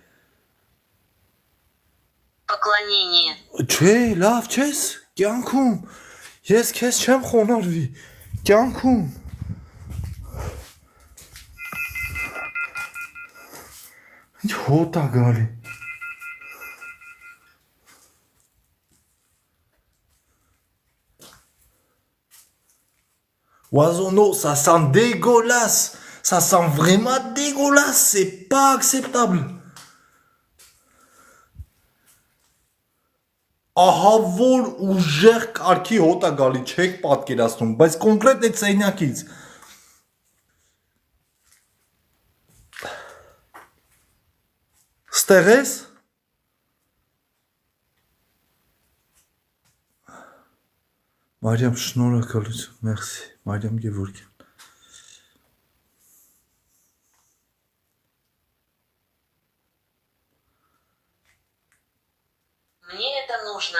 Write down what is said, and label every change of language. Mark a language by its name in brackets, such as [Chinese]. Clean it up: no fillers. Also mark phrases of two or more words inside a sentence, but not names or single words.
[Russian] Поклонение. [Armenian] Չէ, լավ չես, կյանքում, ես քեզ չեմ խոնարհվի, կյանքում։ Ինչ հոտ ա գալի։ [French] Oiseau, non, ça sent dégueulasse. Ça sent vraiment dégueulasse. C'est pas acceptable. [Armenian] Ահա որ ուժեղ կարգի հոտ ա գալի, չեք պատկերացնում, բայց կոնկրետ այդ սենյակից։ Ստեղ ես։ Մարիամ, շնորհակալություն, մերսի, Մարիամ Գևորգյան։ [Russian] Мне это нужно.